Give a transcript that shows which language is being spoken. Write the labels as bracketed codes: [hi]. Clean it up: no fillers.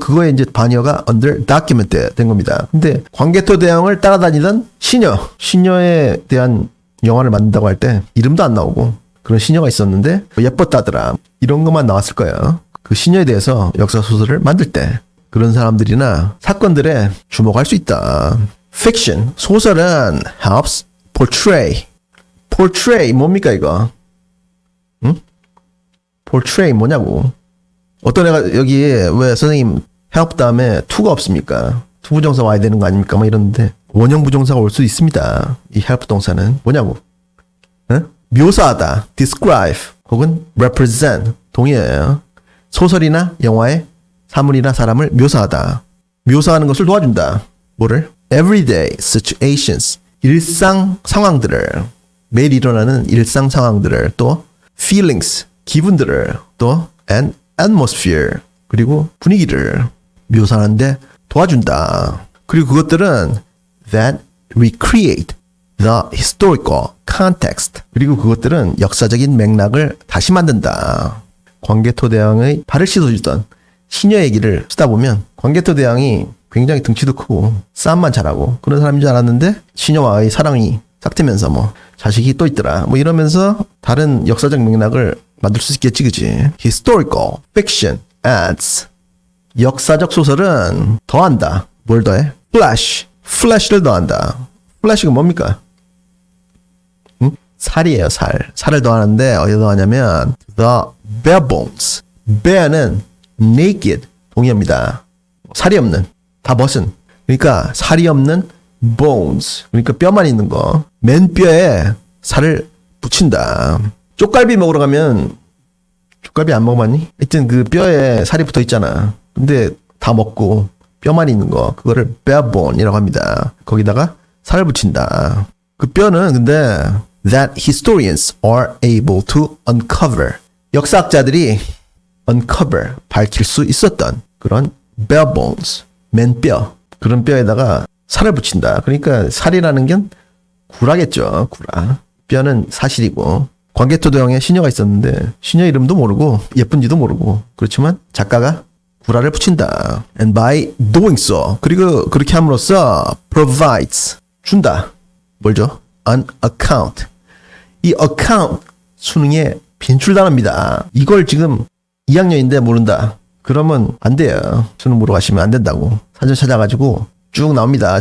[ko] 그거에 이제 반여가 [en] under documented [ko] 된 겁니다. 근데 광개토 대왕을 따라다니던 시녀에 대한 영화를 만든다고 할 때 이름도 안 나오고 그런 시녀가 있었는데 예뻤다더라. 이런 것만 나왔을 거예요. 그 시녀에 대해서 역사소설을 만들 때 그런 사람들이나 사건들에 주목할 수 있다. [en] Fiction, [ko] 소설은 [en] helps portray. [ko] portray 뭡니까 이거? 응? portray 뭐냐고. 어떤 애가 여기 왜 선생님 help 다음에 to가 없습니까? to 부정사 와야 되는 거 아닙니까? 막 이러는데 원형 부정사가 올 수 있습니다. 이 help 동사는 뭐냐고. 응? 묘사하다, describe 혹은 represent 동의어예요. 소설이나 영화의 사물이나 사람을 묘사하다. 묘사하는 것을 도와준다. 뭐를? [en] everyday situations. [ko] 일상 상황들을, 매일 일어나는 일상 상황들을, 또 feelings, 기분들을, 또 [en] and atmosphere, [ko] 그리고 분위기를 묘사하는데 도와준다. 그리고 그것들은 [en] that recreate the historical context. [ko] 그리고 그것들은 역사적인 맥락을 다시 만든다. 광개토 대왕의 발을 씻어주던 시녀 얘기를 쓰다 보면 광개토 대왕이 굉장히 등치도 크고 싸움만 잘하고 그런 사람인 줄 알았는데 시녀와의 사랑이 싹트면서 뭐 자식이 또 있더라 뭐 이러면서 다른 역사적 맥락을 만들 수 있겠지, 그지? [en] Historical fiction adds. [ko] 역사적 소설은 더한다. 뭘 더해? flash를 더한다. flash가 뭡니까? 응? 살이에요, 살. 살을 더하는데 어디에 더하냐면 [en] the bare bones. [ko] bare는 naked 동의어입니다. 살이 없는, 다 벗은. 그러니까 살이 없는 bones. 그러니까 뼈만 있는 거. 맨뼈에 살을 붙인다. 쪽갈비 먹으러 가면 쪽갈비 안 먹어봤니? 하여튼 그 뼈에 살이 붙어 있잖아. 근데 다 먹고 뼈만 있는 거 그거를 bare bone이라고 합니다. 거기다가 살을 붙인다. 그 뼈는 근데 [en] that historians are able to uncover. [ko] 역사학자들이 uncover, 밝힐 수 있었던 그런 [en] bare bones, [ko] 맨뼈, 그런 뼈에다가 살을 붙인다. 그러니까 살이라는 게 구라겠죠. 구라. 뼈는 사실이고 광개토대왕에 시녀가 있었는데 시녀 이름도 모르고 예쁜지도 모르고 그렇지만 작가가 구라를 붙인다. [en] And by doing so, [ko] 그리고 그렇게 함으로써 [en] provides, 준다. [ko] 뭘 줘? [en] An account. [ko] 이 account 수능에 빈출당합니다. 이걸 지금 2학년인데 모른다. 그러면 안 돼요. 수능 보러 가시면 안 된다고. 사전 찾아가지고 쭉 나옵니다.